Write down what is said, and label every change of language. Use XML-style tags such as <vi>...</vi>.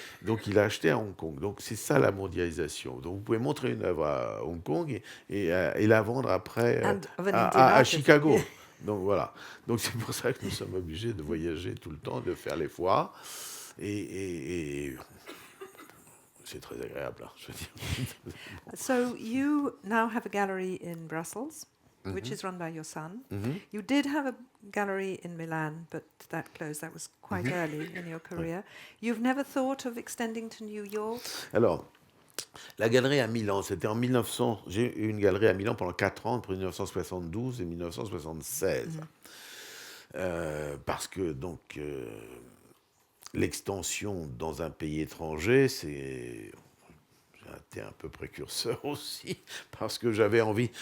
<fr>Donc il a acheté à Hong Kong. Donc c'est ça la mondialisation. Donc vous pouvez montrer une œuvre à Hong Kong et la vendre après</fr> <en>And of an Indian</en> <fr>à</fr> <en>artist.</en> <fr>Chicago. Donc voilà. Donc c'est pour ça que nous sommes obligés de voyager tout le temps, de faire les foires. Et c'est très agréable, hein, je veux dire.</fr> <en>So you now have a gallery in Brussels, which is run by your son. Mhm. You did have a gallery in Milan, but that closed. That was quite early in your career. You've never thought of extending to New York?</en> <fr>Alors, la galerie à Milan, c'était en 1900. J'ai eu une galerie à Milan pendant 4 ans, entre 1972 et 1976. Parce que donc l'extension dans un pays étranger, j'ai été un peu précurseur aussi, parce que j'avais envie.</fr>